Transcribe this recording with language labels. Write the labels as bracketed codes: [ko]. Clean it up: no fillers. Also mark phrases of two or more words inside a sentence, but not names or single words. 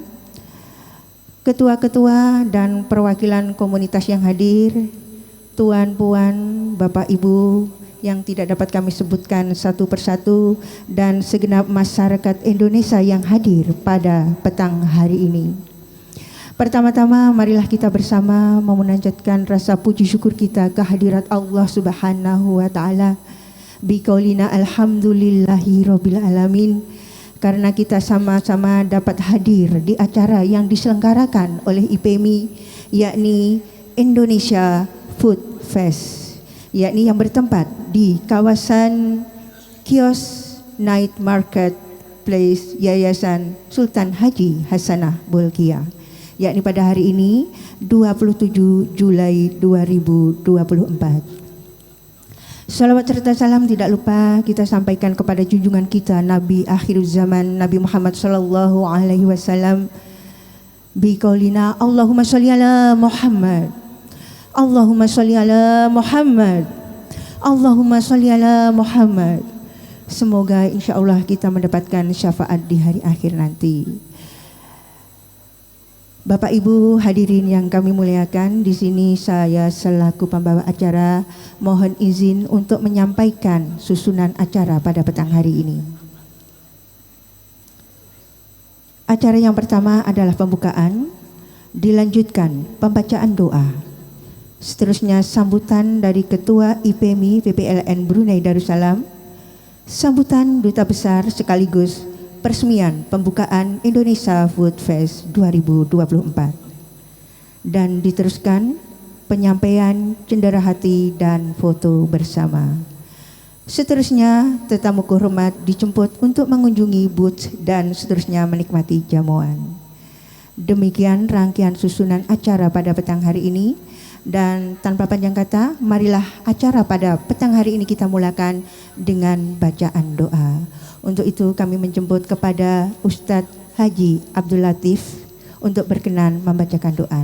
[id] Ketua-ketua dan perwakilan komunitas yang hadir, Tuan-puan, Bapak Ibu yang tidak dapat kami sebutkan satu persatu, dan segenap masyarakat Indonesia yang hadir pada petang hari ini. Pertama-tama marilah kita bersama memunajatkan rasa puji syukur kita kehadirat Allah [ar] سبحانه و تعالى بقولنا الحمد لله رب العالمين, [id] karena kita sama-sama dapat hadir di acara yang diselenggarakan oleh IPMI, yakni Indonesia Food Fest, yakni yang bertempat di kawasan Kios Night Market Place Yayasan Sultan Haji Hasanah Bolkiah, yakni pada hari ini 27 Julai 2024. Salawat serta salam tidak lupa kita sampaikan kepada junjungan kita Nabi akhir zaman Nabi Muhammad [ar] صلى الله عليه وسلم بقولنا اللهم صل على محمد، اللهم صل على محمد، اللهم صل على محمد. [id] Semoga [ar] إن شاء الله [id] kita mendapatkan syafaat di hari akhir nanti. Bapak Ibu hadirin yang kami muliakan, di sini saya selaku pembawa acara mohon izin untuk menyampaikan susunan acara pada petang hari ini. Acara yang pertama adalah pembukaan, dilanjutkan pembacaan doa. Seterusnya sambutan dari Ketua IPMI PPLN Brunei Darussalam, sambutan Duta Besar sekaligus peresmian pembukaan Indonesia Food Fest 2024. Dan diteruskan penyampaian cendera hati dan foto bersama. Seterusnya tetamu kehormat dijemput untuk mengunjungi booth dan seterusnya menikmati jamuan. Demikian rangkaian susunan acara pada petang hari ini. Dan tanpa panjang kata, marilah acara pada petang hari ini kita mulakan dengan bacaan doa. Untuk itu kami menjemput kepada Ustadz Haji Abdul Latif untuk berkenan membacakan doa.